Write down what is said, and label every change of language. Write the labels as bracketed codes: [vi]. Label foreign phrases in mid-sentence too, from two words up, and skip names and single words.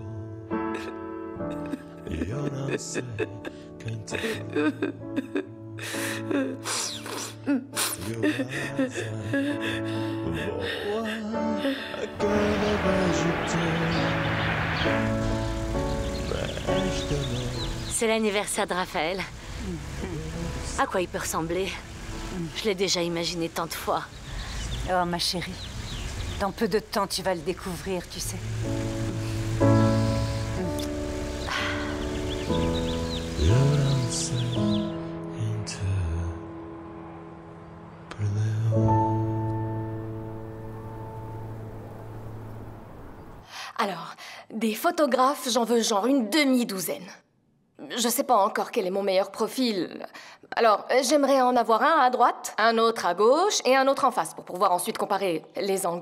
[pt] E eu não sei quem te foi. E uma asa voa a cada beijo teu. Esta noite. [fr] C'est l'anniversaire de Raphaël. À quoi il peut ressembler? Je l'ai déjà imaginé tant de fois. Oh, ma chérie. Dans peu de temps, tu vas le découvrir, tu sais. [pt] Eu não sei quem te perdeu. [fr] Alors, des photographes, j'en veux genre une demi-douzaine. Je sais pas encore quel est mon meilleur profil. Alors, j'aimerais en avoir un à droite, un autre à gauche et un autre en face pour pouvoir ensuite comparer les angles.